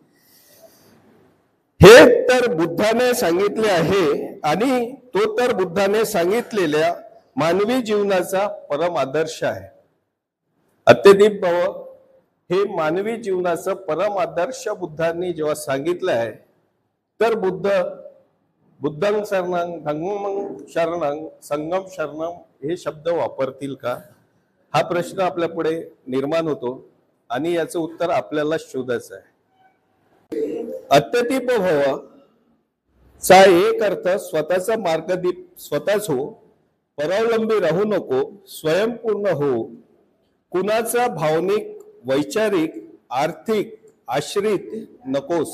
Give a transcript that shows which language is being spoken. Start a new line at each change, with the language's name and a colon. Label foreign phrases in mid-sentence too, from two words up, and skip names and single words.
Marathi: हे तर बुद्धाने सांगितले आहे आणि तो तर बुद्धाने सांगितलेल्या मानवी जीवनाचा परम आदर्श आहे।
Pali: अत्यदीप भाव
Marathi: हे मानवी जीवनाचं परम आदर्श बुद्धांनी जेव्हा सांगितलं आहे, तर बुद्ध
Pali: बुद्धं शरणं, धम्मं शरणं, संगम शरणं
Marathi: हे शब्द वापरतील का, हा प्रश्न आपल्या पुढे निर्माण होतो आणि याचं उत्तर आपल्याला शोधायचं आहे.
Pali: अत्यतीप भव
Marathi: चा एक अर्थ स्वतःचा मार्गदीप स्वतःच हो, परावलंबी राहू नको, स्वयंपूर्ण हो, कुणाचा भावनिक, वैचारिक, आर्थिक आश्रित नकोस.